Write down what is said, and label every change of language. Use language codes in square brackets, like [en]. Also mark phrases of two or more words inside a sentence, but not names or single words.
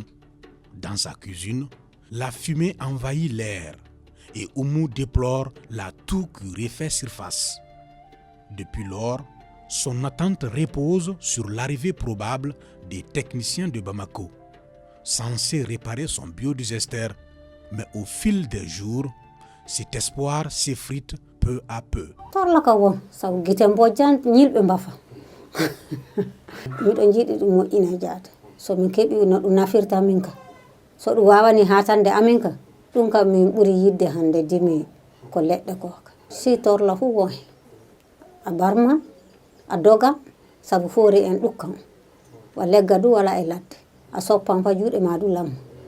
[fr] Dans sa cuisine, la fumée envahit l'air et Oumou déplore la toux qui refait surface. Depuis lors, son attente repose sur l'arrivée probable des techniciens de Bamako, censés réparer son biodigester. Mais au fil des jours, cet espoir s'effrite peu à peu. [ff] Miɗo jiiɗi ɗum moƴƴina jaata so min keɓi no ɗum nafirta min ka so ɗum wawani hatande amin ka ɗum kam min ɓuri yidde hande dimi ko leɗɗe ko si torla fu won hen a barman a dogan saabu foori en ɗukkan wa legga du wala e ladde a soppan fa juuɗe ma du lamma